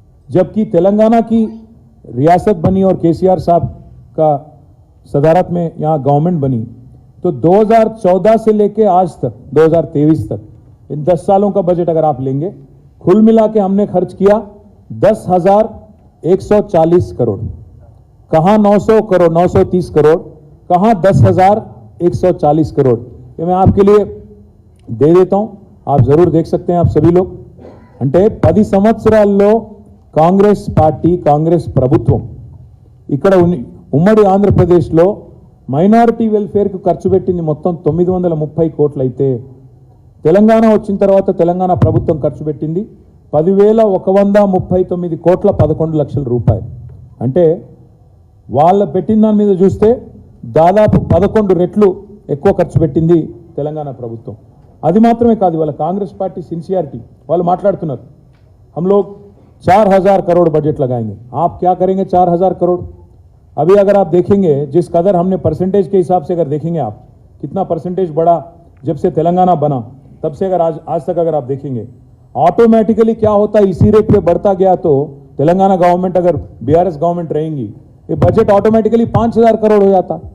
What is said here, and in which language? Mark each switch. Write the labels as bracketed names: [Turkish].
[Hindi] जबकि तेलंगाना की रियासत बनी और केसीआर साहब का सदारत में यहां गवर्नमेंट बनी तो 2014 से लेके आज तक 2023 तक इन 10 सालों का बजट अगर आप लेंगे कुल मिला के हमने खर्च किया 10,140 करोड़. कहां 900 करोड़, 930 करोड़, कहां 10,140 करोड़. ये मैं आपके लिए दे देता हूं, आप जरूर देख सकते हैं आप सभी लोग. [Telugu] అంటే 10 సంవత్సరాల్లో కాంగ్రెస్ పార్టీ, కాంగ్రెస్ ప్రభుత్వం ఇక్కడ ఉమ్మడి ఆంధ్రప్రదేశ్లో మైనారిటీ వెల్ఫేర్కు ఖర్చు పెట్టింది మొత్తం 930 కోట్లు అయితే తెలంగాణ వచ్చిన తర్వాత తెలంగాణ ప్రభుత్వం ఖర్చు పెట్టింది 10,139 కోట్ల 11 లక్షల రూపాయలు. అంటే వాళ్ళ పెట్టిన దాని మీద చూస్తే దాదాపు 11 రెట్లు ఎక్కువ ఖర్చు పెట్టింది తెలంగాణ ప్రభుత్వం. అది మాత్రమే కాదు, వాళ్ళ కాంగ్రెస్ పార్టీ సిన్సియారిటీ, వాళ్ళు మాట్లాడుతున్నారు [Hindi] हम लोग 4000 करोड़ बजट लगाएंगे. आप क्या करेंगे 4000 करोड़? अभी अगर आप देखेंगे जिस कदर हमने परसेंटेज के हिसाब से अगर देखेंगे आप कितना परसेंटेज बढ़ा जब से तेलंगाना बना, तब से अगर आज तक अगर आप देखेंगे ऑटोमेटिकली क्या होता है, इसी रेट पे बढ़ता गया तो तेलंगाना गवर्नमेंट अगर बीआरएस गवर्नमेंट रहेंगी ये बजट ऑटोमेटिकली 5000 करोड़ हो जाता.